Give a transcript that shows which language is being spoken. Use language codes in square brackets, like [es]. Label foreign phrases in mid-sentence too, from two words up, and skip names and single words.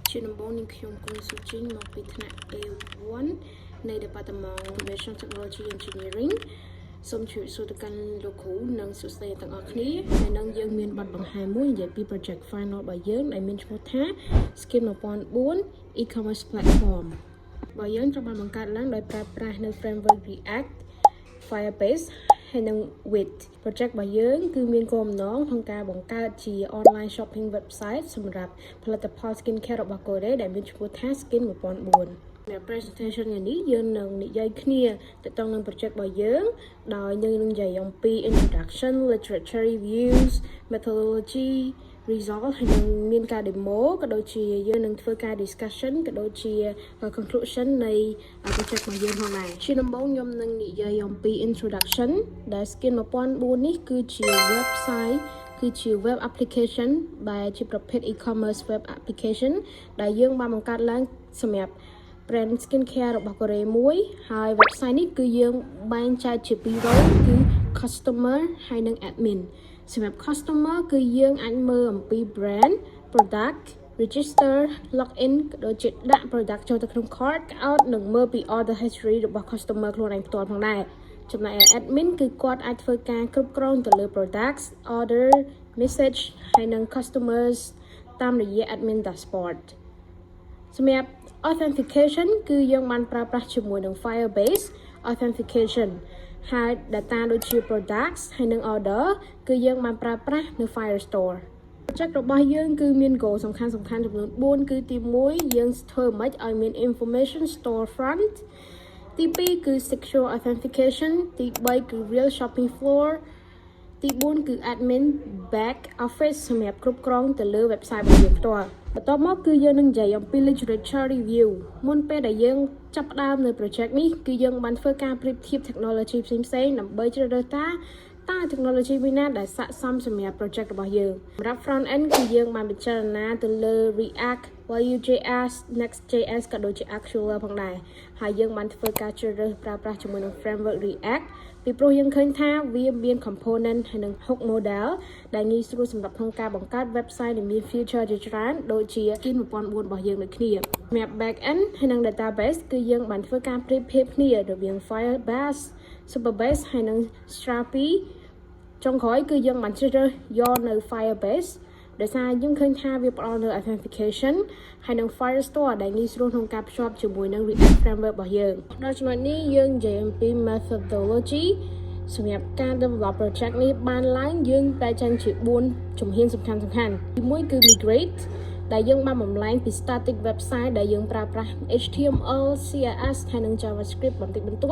[km] ជាដំបូងនេះខ្ញុំគង់សុជីនមកពីថ្នាក់ A1 នៃ [en] Department Information Technology Engineering [km] សូមជួយសួរទៅកាន់លោកគ្រូនិងសិស្សទាំងអស់គ្នាហើយនឹងយើងមានបទបង្ហាញមួយនិយាយពី [en] project final [km] របស់យើងដែលមានឈ្មោះថា Skin 1004 [en] E-commerce platform [km] របស់យើងត្រូវបានបង្កើតឡើងដោយប្រើប្រាស់នៅ framework React Firebase ហើយនឹង [en] with project [km] របស់យើងគឺមានគោលបំណងក្នុងការបង្កើតជា [en] online shopping website [km] សម្រាប់ផលិតផល skincare របស់កូរ៉េដែលមានឈ្មោះថា Skin 1004 នៅ presentation នេះយើងនឹងនិយាយគ្នាទៅ ទៅនឹង project របស់យើងដោយយើងនឹងនិយាយអំពី [en] introduction, literature reviews, methodology, result [km] ហើយនឹងមានការ demo ក៏ដូចជាយើងនឹងធ្វើការ discussion ក៏ដូចជា conclusion នៃ project របស់យើងផងដែរជាដំបូងខ្ញុំនឹងនិយាយអំពី introduction ដែល Skin 1004 នេះគឺជា website គឺជា [en] web application [km] ដែលជាប្រភេទ [en] e-commerce web application [km] ដែលយើងបានបង្កើតឡើងសម្រាប់ brand skincare របស់កូរ៉េមួយហើយ website នេះគឺយើងបែងចែកជាពីរ role គឺ customer ហើយនិង admin សម្រាប់ customer គឺយើងអាចមើលអំពី [en] brand product register login [km] ក៏ ដូចជាដាក់ product ចូលទៅក្នុង [en] cart out [km] និងមើលពី [en] order history [km] របស់ customer ខ្លួនឯងផ្ទាល់ផងដែរចំណែក admin គឺគាត់ អាចធ្វើការគ្រប់គ្រងទៅលើ [en] products order message [km] ហើយនិង customers តាមរយៈ [en] admin dashboard [km] សម្រាប់ authentication គឺយើងបានប្រើប្រាស់ជាមួយនឹង [en] Firebase authentication [km] ហើយ data ដូចជា products ហើយនិង order គឺយើងបានប្រើប្រាស់នៅ Firestore project របស់យើងគឺមាន goal សំខាន់ចំនួន4គឺទី1យើងធ្វើម៉េចឲ្យមាន [en] information storefront [km] ទី2គឺ [en] secure authentication [km] ទី3គឺ [en] real shopping floor [km] ទី4គឺ [en] admin back office [km] សម្រាប់គ្រប់គ្រងទៅលើ website របស់យើងផ្ទាល់បន្ទាប់មកគឺយើងនឹងនិយាយអំពី [en] literature review [km] មុនពេលដែលយើងចាប់ផ្ដើមនៅ project នេះគឺយើងបានធ្វើការប្រៀបធៀប technology ផ្សេងៗដើម្បីជ្រើសរើសតើ technology មួយណាដែលស័ក្តិសមសម្រាប់ project របស់យើងសម្រាប់ [en] front end [km] គឺយើងបានពិចារណាទៅលើ React Vue.js Next.js ក៏ដូចជា Angular ផងដែរហើយយើងបានធ្វើការជ្រើសរើសប្រើប្រាស់ជាមួយនឹង framework React ពីព្រោះយើងឃើញថា វាមាន component ហើយនិង [en] hook model [km] ដែលងាយស្រួលសម្រាប់ក្នុងការបង្កើត website ដែលមាន feature ជាច្រើនដូចជា Skin 1004របស់យើងដូចគ្នាសម្រាប់ [en] back end [km] ហើយនិង database គឺយើងបានធ្វើការប្រៀបធៀបគ្នារវាង Firebase Superbase ហើយនិង Strapi ចុងក្រោយគឺយើងបានជ្រើសរើសយកនៅ Firebase ដោយសារយើងឃើញថាវាផ្ដល់នូវ authentication ហើយនិង Firestore ដែលងាយ ស្រួលក្នុងការភ្ជាប់ជាមួយនឹង [en] React framework [km] របស់យើងដល់ចំណុចនេះយើងនិយាយអំពី methodology សម្រាប់ការ develop project នេះបានឡើងយើងតែចេញជា4ជំហានសំខាន់ទី1គឺ migrate ដែលយើងបានបំលែងពី [en] static website [km] ដែលយើងប្រើប្រាស់ HTML CSS ហើយនិង JavaScript បន្តិចបន្តួ